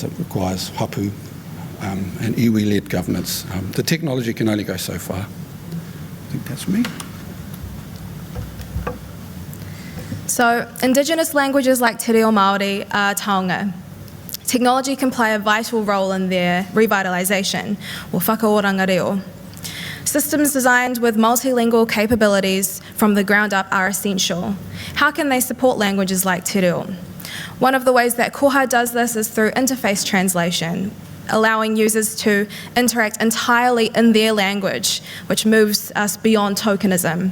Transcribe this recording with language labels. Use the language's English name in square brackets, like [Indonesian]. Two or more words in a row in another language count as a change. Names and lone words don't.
[English] It requires hapu and iwi-led governance. The technology can only go so far. I think that's me. So, Indigenous languages like Te Reo Māori are taonga. Technology can play a vital role in their revitalisation, or [Māori] whakaoranga reo. [English] Systems designed with multilingual capabilities from the ground up are essential. How can they support languages like Te Reo? One of the ways that Koha does this is through interface translation, allowing users to interact entirely in their language, which moves us beyond tokenism.